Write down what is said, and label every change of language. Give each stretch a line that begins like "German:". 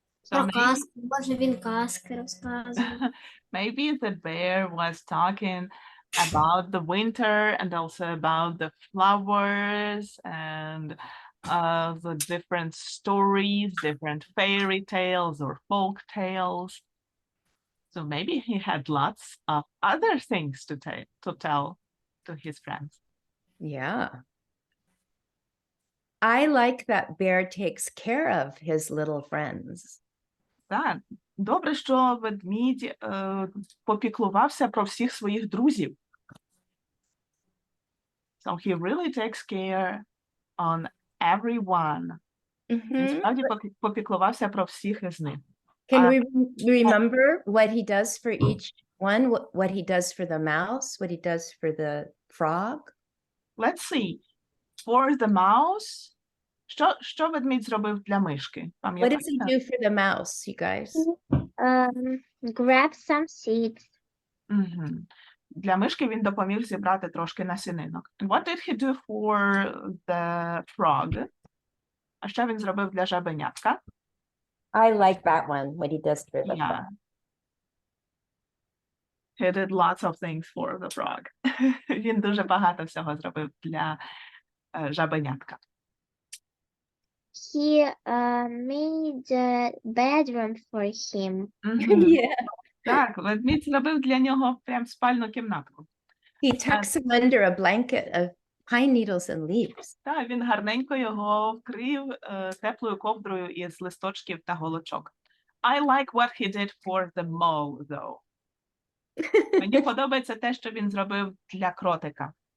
Ukrainian: Про казки, може він казки розказував.
English: Maybe the bear was talking about the winter and also about the flowers and the different stories, different fairy tales or folk tales. So maybe he had lots of other things to tell to his friends. Yeah. I like that bear takes care of his little friends.
Ukrainian: Так, добре, що ведмідь попіклувався про всіх своїх друзів.
English: So he really takes care on everyone.
Ukrainian: Він справді попіклувався про всіх із них.
English: Can we remember what he does for each one? What he does for the mouse, what he does for the frog? Let's see. For the mouse,
Ukrainian: що ведмідь зробив для мишки?
English: What does he do for the mouse, you guys? Grab some seeds.
Ukrainian: Для мишки він допоміг зібрати трошки насінинок.
English: And what did he do for the frog?
Ukrainian: А що він зробив для жабенятка?
English: I like that one, what he does for the frog. He did lots of things for the frog.
Ukrainian: Він дуже багато всього зробив для жабенятка.
English: he made a bedroom for him. Мгм. Yeah.
Ukrainian: Так, ведмідь зробив для нього прям спальну кімнатку.
English: He tucks him under a blanket of pine needles and leaves.
Ukrainian: Так, він гарненько його вкрив теплою ковдрою із листочків та голочок.
English: I like what he did for the mole, though.
Ukrainian: Мені подобається те, що він зробив для кротика.